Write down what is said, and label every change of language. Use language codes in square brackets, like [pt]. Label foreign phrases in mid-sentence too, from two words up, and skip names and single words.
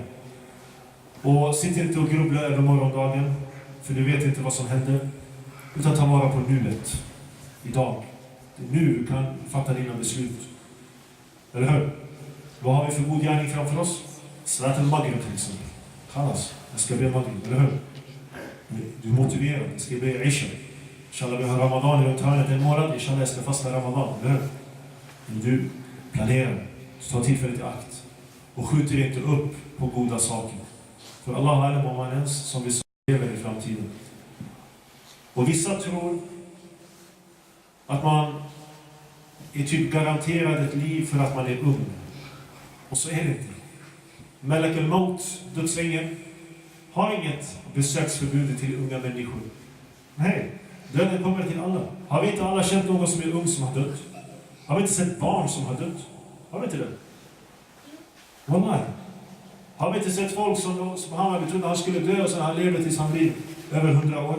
[sv] Och sitt inte och grubbla över morgondagen, för du vet inte vad som händer. Utan ta vara på nuet, idag. Det är nu du kan fatta dina beslut. Eller hur? Vad har vi för god gärning framför oss? [ar] Salat al-Maghrib [sv] till exempel. Khalas, jag ska be Maghrib, eller hur? Du motiverar, jag ska be Isha. Inshallah, vi har Ramadan runt hörnet en månad. Inshallah, jag ska fasta Ramadan, eller hur? Men du planerar, du tar tillfället i akt. Och skjuter inte upp på goda saker. För Allah har alla man ens som vi lever i framtiden. Och vissa tror att man är typ garanterad ett liv för att man är ung. Och så är det inte. [ar] Malak al-Maut, [sv] dödsängeln, har inget besöksförbud till unga människor. Nej, döden kommer till alla. Har vi inte alla känt någon som är ung som har dött? Har vi inte sett barn som har dött? Har vi inte det? Wallahi. Har vi inte sett folk som han trodde han skulle dö och sen han lever tills han blir över 100 år?